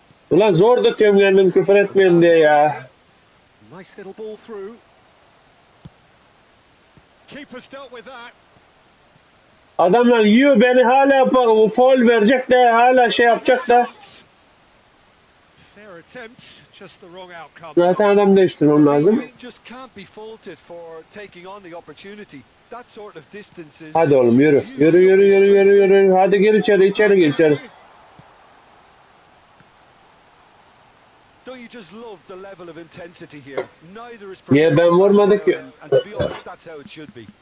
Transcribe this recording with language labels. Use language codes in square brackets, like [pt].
[tr] Ulan zor tutuyorum kendim küfür etmeyin diye ya. [en] Nice little ball through. Keeper's dealt with that. [tr] Adamlar yiyor beni hala foul verecek de hala şey yapacak da. [en] Fair attempt, just the wrong outcome. [tr] Zaten adam değiştirmem lazım. [en] Just can't be faulted for taking on the opportunity. That sort of distance is. [tr] Hadi oğlum yürü. Yürü yürü yürü yürü yürü. Hadi gir içeri gir içeri. [en] Don't you just love the level of intensity here? Neither is [tr] Niye ben vurmadım ki? [en] and to be honest, that's how it should be.